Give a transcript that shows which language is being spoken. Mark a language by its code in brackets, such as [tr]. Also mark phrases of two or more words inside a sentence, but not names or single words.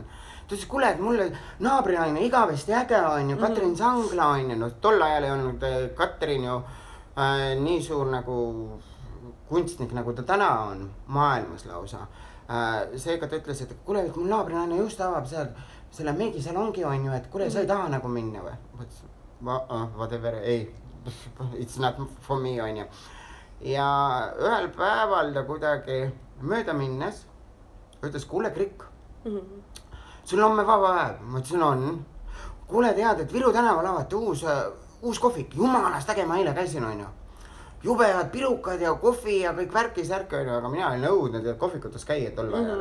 [et] Ta ütles, kuule, et mulle naabrinaine igavesti äge on ju, Katrin Sangla on ju, no tol ajal ei olnud Katrin ju nii suur nagu kunstnik, nagu ta täna on maailmas lausa. Seega ta ütles, et kuule, et mul naabrinaine just avab seal selle meigisalongi on ju, et kuule, sa ei taha nagu minna või? Whatever, ei, [en] it's not for me [et] on ju. Ja ühel päeval ta kuidagi mööda minnes ütles, kuule Krik, sul on me vaba päev, ma ütlesin on. Kuule tead, et Viru tänaval avati uus kohvik, jumalast äge, ma eile käisin on ju. Jubead pirukad ja kohvi ja kõik värki-särki on ju, aga mina olin nõudnud ja kohvikutes käia tol ajal.